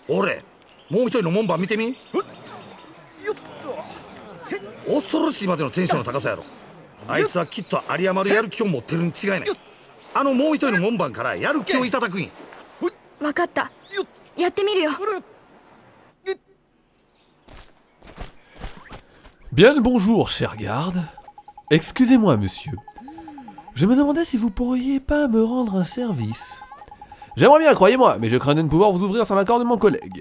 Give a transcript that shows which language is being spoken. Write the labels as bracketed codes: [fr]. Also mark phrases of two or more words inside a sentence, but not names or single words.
[ja] 俺、もう一人の門番見てみ。よっと。恐ろしいまでのテンションの高さやろ。あいつはきっと有り余るやる気を持ってるに違いない。あのもう一人の門番からやる気をいただくんや。わかった。やってみるよ。 [fr] Bien le bonjour, cher garde. Excusez-moi, monsieur. Je me demandais si vous pourriez pas me rendre un service. J'aimerais bien, croyez-moi, mais je crains de ne pouvoir vous ouvrir sans l'accord de mon collègue.